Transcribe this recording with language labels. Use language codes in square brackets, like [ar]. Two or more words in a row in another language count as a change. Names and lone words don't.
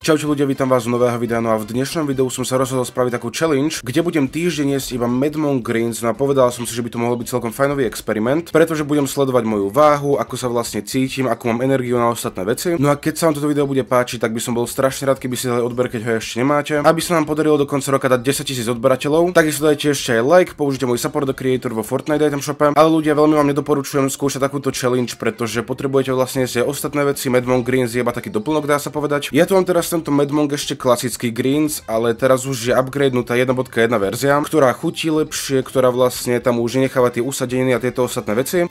[sk] Čaute ľudia, vítam vás z nového videa, no a v dnešnom videu som sa rozhodol spraviť takú challenge, kde budem týždeň jesť iba Mad Monk Greens, no a povedal som si, že by to mohol byť celkom fajnový experiment, pretože budem sledovať moju váhu, ako sa vlastne cítim, ako mám energiu na ostatné veci. No a keď sa vám toto video bude páčiť, tak by som bol strašne rád, keby ste dali odber, keď ho ešte nemáte, aby sa nám podarilo do konca roka dať 10 000 odberateľov. Takisto dajte ešte aj like, použite môj [en] support the creator [sk] vo Fortnite item shope, ale ľudia, veľmi vám nedoporučujem skúšať takúto challenge, pretože potrebujete vlastne jesť aj ostatné veci. Mad Monk Greens je iba taký doplnok, dá sa povedať. Ja tu mám teraz tento Mad Monk ešte klasický Greens, ale teraz už je upgradenutá 1.1 verzia, ktorá chutí lepšie, ktorá vlastne tam už nenecháva tie usadeniny a tieto ostatné veci.